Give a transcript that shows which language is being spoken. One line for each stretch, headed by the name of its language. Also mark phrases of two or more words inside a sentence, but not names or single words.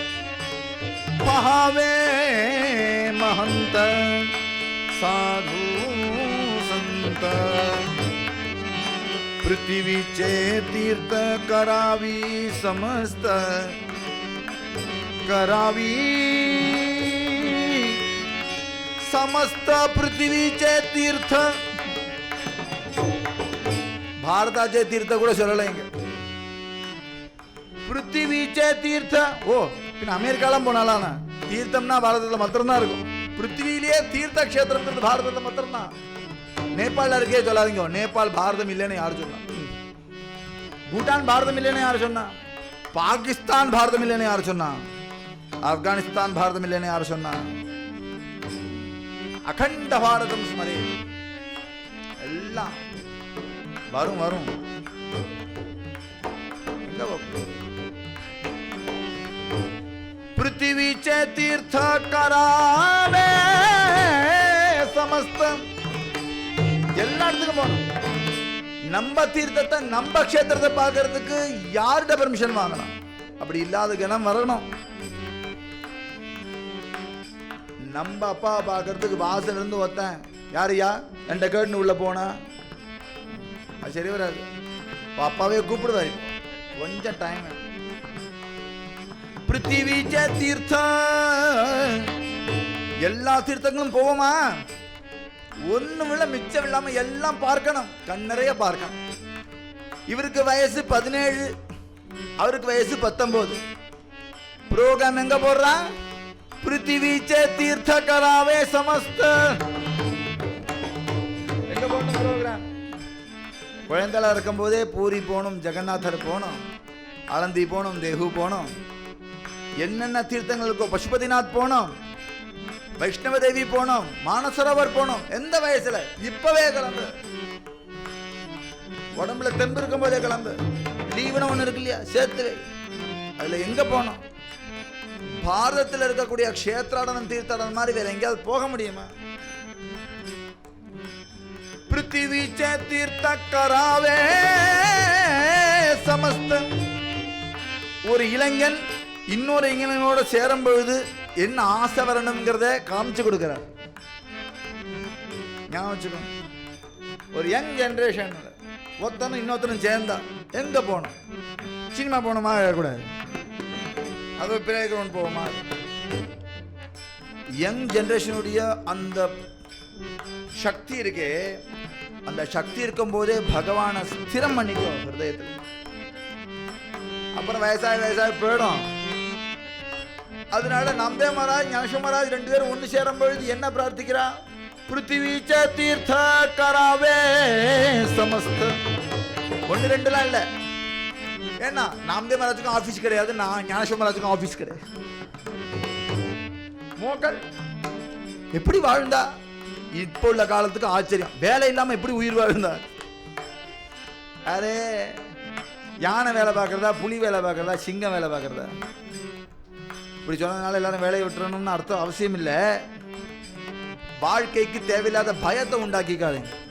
Marathi: पहावे महंत साधू संत पृथ्वीचे तीर्थ करावी समस्त करावी समस्त पृथ्वीचे तीर्थ भारताचे तीर्थ
Tamil: கூட சொல்லலைங்க
Marathi: पृथ्वीचे तीर्थ
Tamil: ஓ பின் அமெரிக்காலாம் போனாலானா தீர்த்தம்னா பாரதத்துல மட்டும் தான் இருக்கும் पृथ्वीயிலே தீர்த்த க்ஷேத்திரம்ங்கிறது பாரதத்துல மட்டும் தான் நேபாளல இருக்கே சொல்லாதீங்க நேபாள் பாரதம் இல்லைன்னு யார் சொன்னா பூட்டான் பாரதம் இல்லைன்னு யார் சொன்னா பாகிஸ்தான் பாரதம் இல்லைன்னு யார் சொன்னா ஆப்கானிஸ்தான் பாரதம் இல்லைன்னு யார் சொன்னா அகண்ட பாரதம் ஸ்மரே எல்லாம் வரும் வரும்
Marathi: पृथ्वीचे तीर्थ करावे समस्त
Tamil: எல்லா இடத்துக்கும் போகணும் நம்ம தீர்த்தத்தை நம்ம க்ஷேத்திரத்தை பார்க்கறதுக்கு யார்கிட்ட பெர்மிஷன் வாங்கணும் அப்படி இல்லாத கணம் வரணும் நம்ம அப்பா பார்க்கறதுக்கு வாசல் இருந்து ஒருத்தன் யாரையா என்கிட்ட கேட்டுன்னு உள்ள போனா அது சரி வராது அப்பாவே கூப்பிடுவாரு கொஞ்சம் டைம்
Marathi: पृथ्वीचे तीर्थ
Tamil: எல்லா தீர்த்தங்களும் போவோமா ஒண்ணுமில்ல மிச்சம் இல்லாம எல்லாம் பார்க்கணும் கண் நிறைய பார்க்கணும் இவருக்கு வயசு 17 அவருக்கு வயசு 19 प्रोग्राम எங்க போடுறான்
Marathi: पृथ्वीचे तीर्थ करावे समस्त
Tamil: எங்க போடணும் प्रोग्राम குழந்தைகளா இருக்கும்போதே பூரி போகணும் ஜெகநாதர் போகணும் ஆலந்தி போகணும் தேஹு போகணும் என்னென்ன தீர்த்தங்களுக்கு பசுபதிநாத் போனோம் வைஷ்ணவ தேவி போனோம் மானசரோவர் போனோம் எந்த வயசுல இப்பவே கிளம்பு உடம்புல தெம்பு இருக்கும் போதே கிளம்பு லீவுன்னு ஒண்ணு இருக்கு இல்லையா சேர்த்து வை அதுல எங்க போனோம் பாரதத்தில் இருக்கக்கூடிய க்ஷேத்ராடனம் தீர்த்தாடனம் மாதிரி வேற எங்கேயாவது போக முடியுமா
Marathi: पृथ्वीचे तीर्थ करावे समस्त
Tamil: ஒரு இளைஞன் இன்னொரு இளைஞனோட சேரும் பொழுது என்ன ஆசை வரணும்ங்கிறத காமிச்சு கொடுக்கிறார் ஞாபகம் வச்சுக்கோ ஒரு
English: young generation
Tamil: ஒருத்தனும் இன்னொருத்தனும் சேர்ந்தா எங்க போகணும் சினிமா போகணுமா கூடாது அது பிளே கிரவுண்ட் போவோமா யங் ஜெனரேஷனுடைய அந்த சக்தி இருக்கே அந்த சக்தி இருக்கும் போதே பகவானை ஸ்திரம் பண்ணிக்கோ ஹிருதயத்தில் அப்புறம் வயசாகி போயிடும் அதனால நம்தே மகாராஜ் ஞானேஸ்வர மகாராஜ் ரெண்டு பேரும் ஒன்று சேரும் பொழுது என்ன பிரார்த்திக்கிறா
Marathi: पृथ्वीचे तीर्थ करावे समस्त
Tamil: ஒன்று ரெண்டுலாம் இல்லை ஏன்னா நாம்தே மகாராஜுக்கும் ஆஃபீஸ் கிடையாது நான் ஞானேஸ்வர மகாராஜுக்கும் ஆஃபீஸ் கிடையாது மோக்கல் எப்படி வாழ்ந்தா இப்போ உள்ள காலத்துக்கு ஆச்சரியம் வேலை இல்லாம எப்படி உயிர் வாழ்ந்தா அரே யானை வேலை பார்க்கறதா புலி வேலை பார்க்கறதா சிங்கம் வேலை பார்க்கறதா இப்படி சொன்னதுனால எல்லாரும் வேலையை விட்டுறணும்னு அர்த்தம் அவசியம் இல்லை வாழ்க்கைக்கு தேவையில்லாத பயத்தை உண்டாக்கிக்காதீங்க